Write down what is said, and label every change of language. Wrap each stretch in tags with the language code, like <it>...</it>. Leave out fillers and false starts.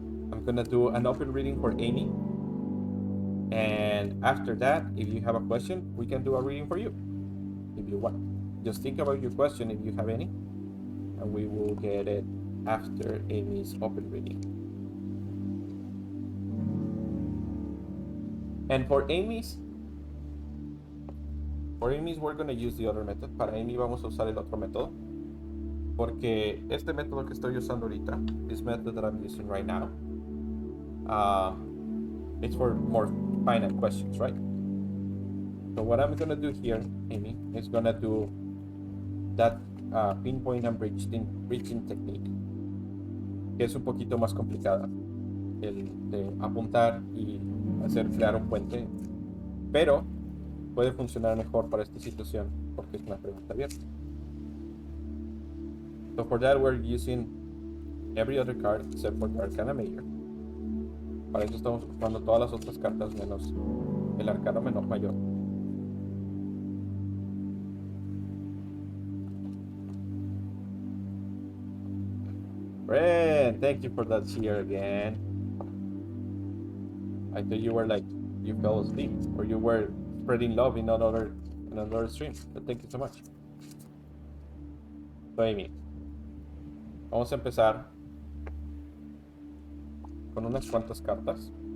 <en>I'm gonna do an open reading for Amy, and after that, if you have a question, we can do a reading for you, if you want. Just think about your question if you have any, and we will get it after Amy's open reading. And for Amy's, we're going to use the other method.</en> <es>Para Amy vamos a usar el otro método. Porque este método que estoy usando ahorita,</es> <en>this method that I'm using right now, it's for more finite questions, right? So what I'm going to do here, Amy, is going to do that pinpoint and breaching technique,</en> <es>que es un poquito más complicada, el de apuntar y crear un puente, pero puede funcionar mejor para esta situación porque es una pregunta abierta.</es> <en>So for that we're using every other card except for the Arcana Major.</en> <es>Para eso estamos ocupando todas las otras cartas menos el Arcano Mayor.</es> <en>Brent, thank you for that cheer again. I thought you were like, you fell asleep, or you were spreading love in another stream. But thank you so much.</en> <es>So, Amy, vamos a empezar con unas cuantas cartas.</es>